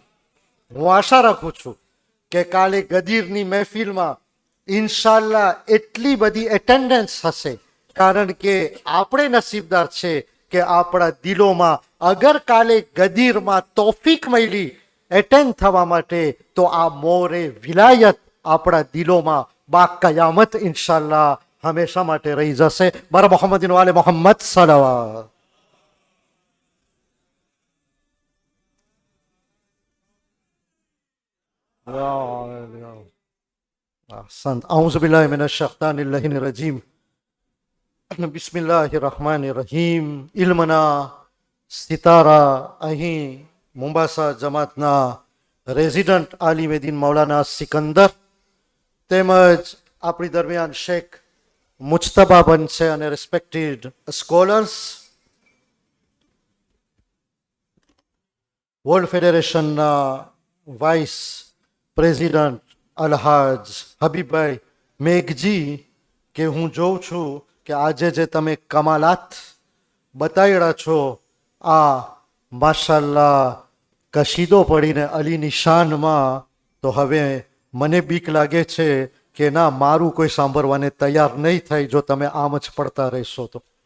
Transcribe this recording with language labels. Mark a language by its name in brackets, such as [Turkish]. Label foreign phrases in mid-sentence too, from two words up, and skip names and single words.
[Gujarati] હું આશા રાખું છું કે કાલે ગદીરની મહેફિલમાં ઇન્શાલ્લાહ એટલી બધી એટેન્ડન્સ હશે, કારણ કે આપણે નસીબદાર છે કે આપણા દિલોમાં અગર કાલે ગદીરમાં તોફીક મળી એટેન્ડ થવા માટે, તો આ મોરે વિલાયત આપણા દિલોમાં બા કયામત ઇન્શાલ્લાહ હંમેશા માટે રહી જશે. મારા મોહમ્મદીન વાલે મોહમ્મદ સલાવત. [Arabic] أعوذ بالله من الشيطان اللعين الرجيم. بسم الله الرحمن الرحيم. [Gujarati] ઇલ્મના સિતારા અહીં મુંબાસા જમાતના રેઝિડન્ટ આલિમેદીન મૌલાના સિકંદર તેમજ આપણી દરમિયાન શેખ મુજતબાબન છે અને [English] respected scholars, [Gujarati] વર્લ્ડ ફેડરેશનના [English] vice president [Gujarati] અલહાજ હબીબભાઈ મેઘજી, કે હું જોઉં છું કે આજે જે તમે કમાલાત બતાવ્યા છો, આ માશાલ્લાહ કશીદો પડીને અલી નિશાનમાં, તો હવે મને બીક લાગે છે કે ના, મારું કોઈ સાંભળવાને તૈયાર નહીં થાય જો તમે આમ જ પડતા રહેશો તો.